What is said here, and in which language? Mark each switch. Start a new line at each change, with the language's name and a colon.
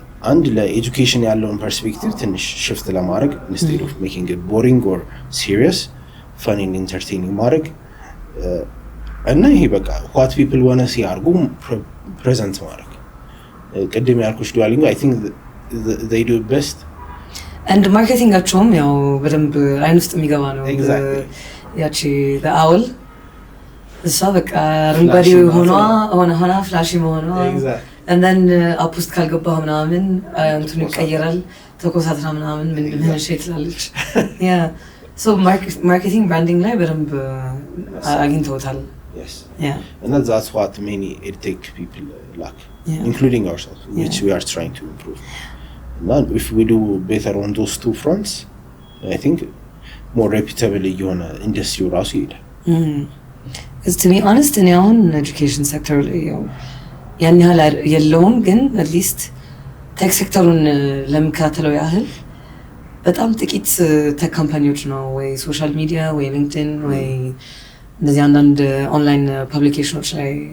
Amharic: አንድ ለኤጁኬሽን ያለውን ፐርስፔክቲቭ ትንሽ shift ለማድረግ
English: instead of making it boring or serious fun and entertaining
Amharic: ማድረግ እና ይሄ በቃ
English: what people want to see
Amharic: አርጉ present ማድረግ ቅድም ያልኩሽ ዱዋሊንግ
English: I think they do best
Amharic: and marketing አቸውም ያው በደንብ አይን ውስጥ የሚገባ ነው ያቺ
English: the owl
Amharic: እሷ በቃ አረንጓዴ ሆና ፍላሽ መሆኗ
English: and then up
Amharic: ውስጥ ካልገባህ ምናምን እንትኑ ይቀየራል ተኮሳትራ ምናምን ምን ሼት ላለች
English: yeah so
Amharic: marketing branding ላይ በደንብ አግኝተውታል
English: yes yeah and that's what many edtech people lack including ourselves which we are trying to improve and if we do better on those two fronts I think more reputably
Amharic: የሆነ ኢንዱስትሪው ራሱ ይሄዳል
English: because to be honest in our education sector
Amharic: ያን ያህል የለውም ግን
English: at least
Amharic: ቴክ ሴክተሩን ለምከታተለው ያህል በጣም ጥቂት ቴክ ካምፓኒዎች ነው ወይ ሶሻል ሚዲያ ወይ ሊንክድኢን ወይ እንደዚህ አንዳንድ ኦንላይን ፐብሊኬሽኖች ላይ